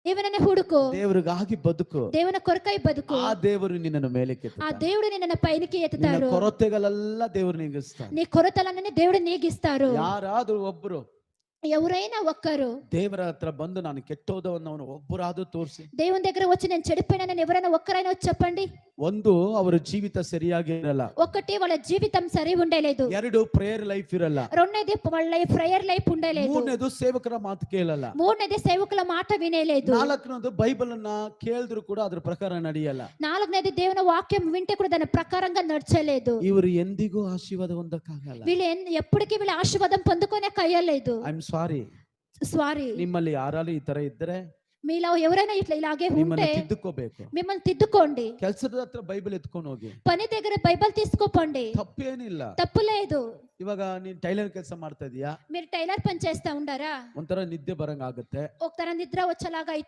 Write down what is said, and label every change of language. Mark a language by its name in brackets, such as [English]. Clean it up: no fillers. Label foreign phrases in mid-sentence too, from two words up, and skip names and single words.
[Kannada] ದೇವನನ್ನೇ ಹುಡುಕು, ದೇವರಿಗಾಗಿ ಬದುಕು. [Telugu] దేవుని కొరకై బతుకు. [Kannada] ಆ ದೇವರು ನಿನ್ನನ್ನು ಮೇಲಕ್ಕೆ [Telugu] ఆ దేవుడు నిన్ను పైకి [Kannada] ನಿನ್ನ [Telugu] ఎత్తుతాడు. [Kannada] ಕೊರತೆಗಳೆಲ್ಲ ದೇವರು ನೀಗಿಸ್ತಾನೆ. [Telugu] నీ కొరతలన్నీ దేవుడు నీగిస్తారు. [Kannada] ಯಾರಾದ್ರೂ ಒಬ್ರು [Telugu] ఎవరైనా ఒక్కరు [Kannada] ದೇವರ ಹತ್ರ ಬಂದು ನಾನು ಕೆಟ್ಟೋದವನ್ನವನು ಒಬ್ಬರಾದ್ರೂ ತೋರಿಸಿ, [Telugu] దేవుని దగ్గర వచ్చి నేను చెడిపోయినానని ఎవరైనా ఒక్కరైనా వచ్చి చెప్పండి. [Kannada] ಒಂದು ಅವರ ಜೀವಿತ ಸರಿಯಾಗಿ ಇರಲ್ಲ, [Telugu] ఒకటి వాళ్ళ జీవితం సరి ఉండలేదు, [Kannada] ಎರಡು [English] prayer life [Kannada] ಇರಲ್ಲ, [Telugu] రెండోది వాళ్ళ [English] prayer life [Telugu] ఉండలేదు, [Kannada] ಮೂರನೇದು ಸೇವಕರ ಮಾತು ಕೇಳಲ್ಲ, [Telugu] మూడోది సేవకుల మాట వినేలేదు, [Kannada] ನಾಲ್ಕನೇದು ಬೈಬಲ್ ಅನ್ನ ಕೇಳಿದ್ರು ಕೂಡ ಅದ್ರ ಪ್ರಕಾರ ನಡೆಯಲ್ಲ, [Telugu] నాలుగనేది దేవుని వాక్యం వింటే కూడా దాని ప్రకారంగా నడచలేదు. [Kannada] ಇವರು ಎಂದಿಗೂ ಆಶೀರ್ವಾದ ಹೊಂದಕ್ಕಾಗಲ್ಲ. [Telugu] వీళ్ళు ఎప్పటికీ వీళ్ళ ఆశీర్వాదం పొందుకోనే కయ్యలేదు. [English] I am sorry. [Kannada] ನಿಮ್ಮಲ್ಲಿ ಯಾರಾದ್ರೂ ಈ ತರ ಇದ್ರೆ, [Telugu] మీలో ఎవరైనా ఇలాగే ఉంటే [Kannada] ತಿದ್ದುಕೋಬೇಕು, [Telugu] మిమ్మల్ని తిద్దుకోండి. [Kannada] ಕೆಲಸದ ಹತ್ರ ಬೈಬಲ್ ಎತ್ಕೊಂಡು ಹೋಗಿ, [Telugu] పని దగ్గర బైబిల్ తీసుకోపండి, [Kannada] ತಪ್ಪೇನಿಲ್ಲ. [Telugu] తప్పు లేదు. [Kannada] ಇವಾಗ ನೀನ್ ಟೈಲರ್ ಕೆಲಸ ಮಾಡ್ತಾ ಇದೀಯಾ, [Telugu] మీరు టైలర్ పని చేస్తా ఉండారా, [Kannada] ಒಂಥರ ನಿದ್ದೆ ಬರಂಗ ಆಗುತ್ತೆ, [Telugu] ఒక తర నిద్ర వచ్చేలాగా